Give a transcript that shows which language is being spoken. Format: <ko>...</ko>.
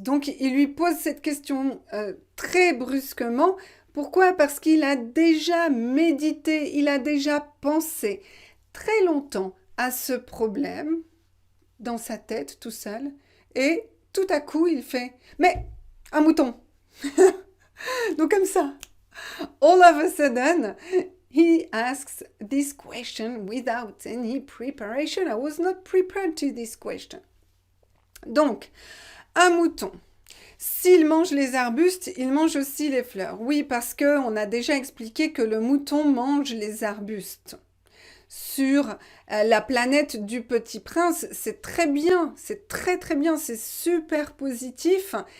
<fr>Donc, il lui pose cette question très brusquement. Pourquoi? Parce qu'il a déjà médité, il a déjà pensé très longtemps à ce problème dans sa tête tout seul. Et tout à coup, il fait « Mais, un mouton !» Donc comme ça,</fr> <en>all of a sudden, he asks this question without any preparation. I was not prepared to this question. Donc,</en> <fr>Un mouton. S'il mange les arbustes, il mange aussi les fleurs. Oui, parce que on a déjà expliqué que le mouton mange les arbustes. Sur la planète du Petit Prince, c'est très bien, c'est très très bien, c'est super positif.</fr>